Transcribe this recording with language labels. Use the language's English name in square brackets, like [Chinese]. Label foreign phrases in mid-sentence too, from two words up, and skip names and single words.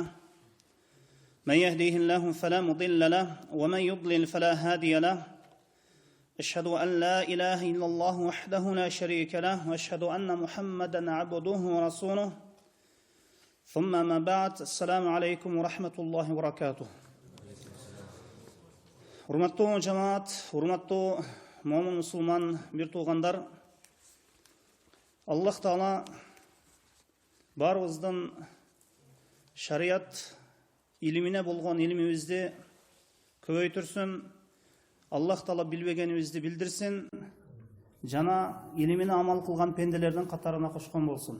[Arabic] من يهديه الله فلا مضل له ومن يضلل فلا هادي له. أشهد أن لا إله إلا الله وحده لا شريك له وأشهد أن محمدا عبده ورسوله. ثم ما بعد. السلام عليكم ورحمة الله وبركاته. [Kyrgyz] Урматтуу жамаат, урматтуу момун мусулман бир туугандар, Аллах Таала баарыбыздын шарият илимине болгон илимибизди көбөйтүрсүн, Аллах Таала билбегенибизди билдирсин, жана илимине амал кылган пенделердин катарына кошкон болсун.